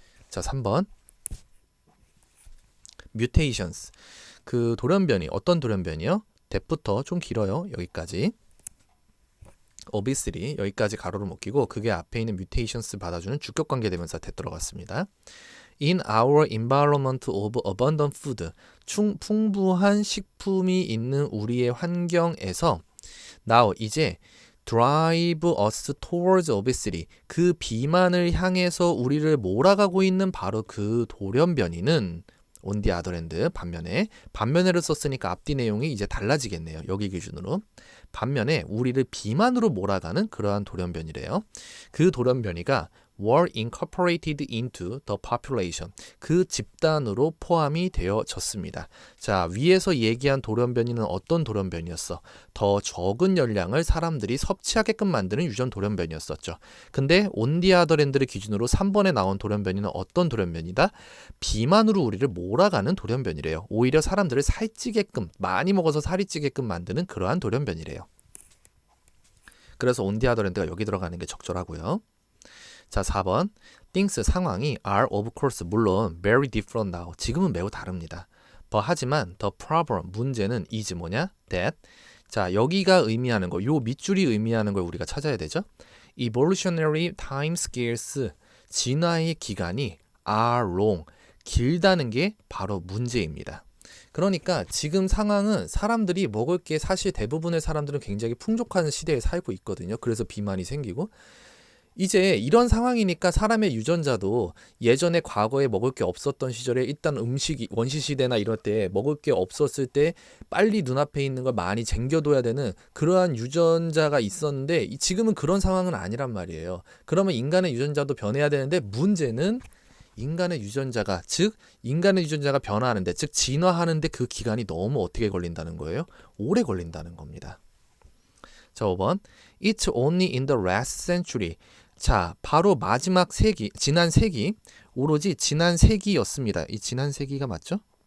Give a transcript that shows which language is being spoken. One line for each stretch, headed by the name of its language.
Korean: 자, 3번.
English: mutations.
Korean: 그 돌연변이, 어떤 돌연변이요? 대부터 좀 길어요. 여기까지. obviously 여기까지 가로로 묶이고 그게 앞에 있는 mutations 받아주는 주격관계 대명사 대 들어갔습니다.
English: In our environment of abundant food.
Korean: 풍부한 식품이 있는 우리의 환경에서 now 이제
English: drive us towards obesity.
Korean: 그 비만을 향해서 우리를 몰아가고 있는 바로 그 돌연변이는
English: on the other hand,
Korean: 반면에를 썼으니까 앞뒤 내용이 이제 달라지겠네요. 여기 기준으로. 반면에 우리를 비만으로 몰아가는 그러한 돌연변이래요. 그 돌연변이가
English: were incorporated into the population.
Korean: 그 집단으로 포함이 되어졌습니다. 자, 위에서 얘기한 돌연변이는 어떤 돌연변이었어? 더 적은 열량을 사람들이 섭취하게끔 만드는 유전 돌연변이었었죠. 근데
English: on the other hand
Korean: 를 기준으로 3번에 나온 돌연변이는 어떤 돌연변이다? 비만으로 우리를 몰아가는 돌연변이래요. 오히려 사람들을 살찌게끔, 많이 먹어서 살이 찌게끔 만드는 그러한 돌연변이래요. 그래서
English: on the other hand
Korean: 가 여기 들어가는 게 적절하고요. 자, 4번.
English: things,
Korean: 상황이
English: are of course,
Korean: 물론
English: very different now.
Korean: 지금은 매우 다릅니다. 하지만
English: the problem,
Korean: 문제는 is 뭐냐?
English: that.
Korean: 자, 여기가 의미하는 거, 요 밑줄이 의미하는 걸 우리가 찾아야 되죠.
English: evolutionary time scales,
Korean: 진화의 기간이
English: are long,
Korean: 길다는 게 바로 문제입니다. 그러니까 지금 상황은 사람들이 먹을 게 사실 대부분의 사람들은 굉장히 풍족한 시대에 살고 있거든요. 그래서 비만이 생기고 이제 이런 상황이니까 사람의 유전자도 예전에 과거에 먹을 게 없었던 시절에 일단 음식이 원시시대나 이럴 때 먹을 게 없었을 때 빨리 눈앞에 있는 걸 많이 쟁겨둬야 되는 그러한 유전자가 있었는데 지금은 그런 상황은 아니란 말이에요. 그러면 인간의 유전자도 변해야 되는데 문제는 인간의 유전자가 변화하는데, 즉 진화하는데 그 기간이 너무 어떻게 걸린다는 거예요? 오래 걸린다는 겁니다. 자, 5번.
English: It's only in the last century.
Korean: 자, 바로 마지막 세기, 지난 세기, 오로지 지난 세기였습니다. 이 지난 세기가 맞죠?